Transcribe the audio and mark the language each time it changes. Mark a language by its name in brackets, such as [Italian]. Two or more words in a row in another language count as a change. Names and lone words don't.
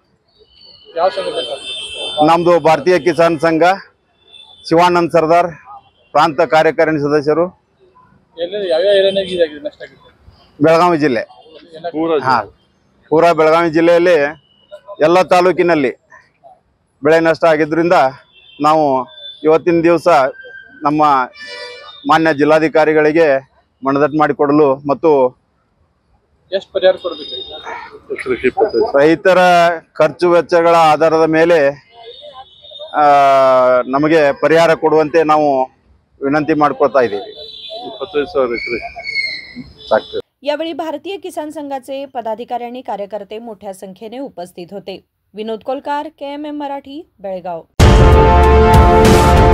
[Kannada] ನಮ್ಮದು ಭಾರತೀಯ ಕಿಸಾನ್ ಸಂಘ, ಶಿವಾನಂದ್ ಸರ್ದಾರ್ ಪ್ರಾಂತ ಕಾರ್ಯಕಾರಿಣಿ ಸದಸ್ಯರು, ಬೆಳಗಾವಿ ಜಿಲ್ಲೆ ಪೂರಾ ಬೆಳಗಾವಿ ಜಿಲ್ಲೆಯಲ್ಲಿ ಎಲ್ಲ ತಾಲೂಕಿನಲ್ಲಿ ಬೆಳೆ ನಷ್ಟ ಆಗಿದ್ದರಿಂದ ನಾವು ಇವತ್ತಿನ ದಿವಸ ನಮ್ಮ ಮಾನ್ಯ ಜಿಲ್ಲಾಧಿಕಾರಿಗಳಿಗೆ ಮನದಟ್ಟು ಮಾಡಿಕೊಡಲು ಮತ್ತು ರೈತರ ಖರ್ಚು ವೆಚ್ಚಗಳ ಆಧಾರದ ಮೇಲೆ ನಮಗೆ ಪರಿಹಾರ ಕೊಡುವಂತೆ ನಾವು विनंती ಮಾಡ್ಕೊಳ್ತಾ ಇದ್ದೀವಿ। [Marathi] 25,000 साक्ष। यावेळी भारतीय किसान संघाचे पदाधिकारी आणि कार्यकर्ते मोठ्या संख्येने उपस्थित होते। विनोद कोलकार, KMM मराठी, बेळगाव।